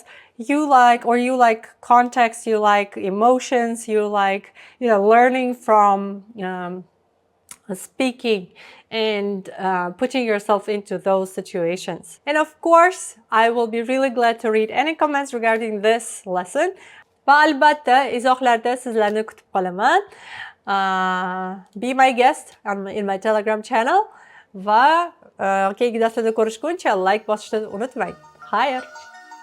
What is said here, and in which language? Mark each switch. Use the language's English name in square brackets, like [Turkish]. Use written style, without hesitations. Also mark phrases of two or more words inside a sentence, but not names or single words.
[English] You like context? You like emotions? You like, learning from speaking and putting yourself into those situations. And of course, I will be really glad to read any comments regarding this lesson. [Uzbek] Va albatta, izohlarda sizlarni kutib qolaman. [English] Be my guest in my Telegram channel. [Uzbek] Va keyingi darslarda ko'rishguncha like bosishni unutmang. Xayr!